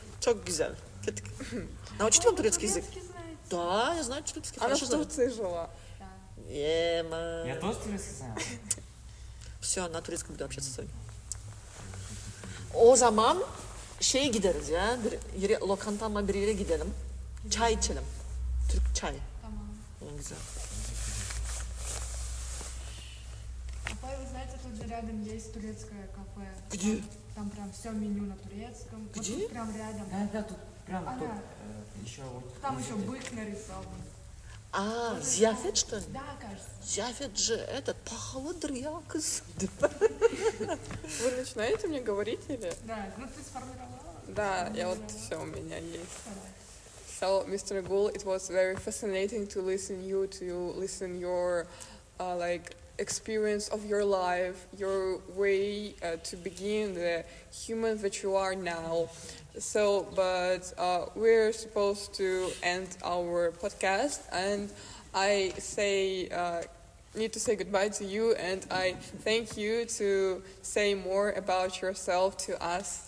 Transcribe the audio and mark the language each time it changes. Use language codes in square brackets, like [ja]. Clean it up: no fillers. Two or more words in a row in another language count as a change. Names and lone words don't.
[tr] Çok güzel. [ru] Научите вам турецкий язык? Да, я знаю турецкий. Она Хорошо в знаю. Турции жила. Ема. Я тоже турецкий знаю. Все, на турецком буду общаться с вами. [tr] O zaman gideriz ya. Bir yere, lokanta ama bir yere gidelim. Çay içelim. Türk çay. Tamam. Güzel. [ru] Апай, вы знаете, тут же рядом есть турецкое кафе. Где? Там прям все меню на турецком. Вот Где? тут прям рядом. Да, тут прям Ага. тут еще вот. Там еще бык нарисован. Aa, ziyafet что ли? Да, кажется. Ziyafet же этот, [tr] pahalıdır ya kız. [ru] Вы начинаете мне говорить или? Да, ну ты сформировала. Да, я вот все у меня есть. [en] So, Mr. Gul, it was very fascinating to listen your like experience of your life, your way to begin the human that you are now. So, but we're supposed to end our podcast, and I need to say goodbye to you, and I thank you to say more about yourself to us.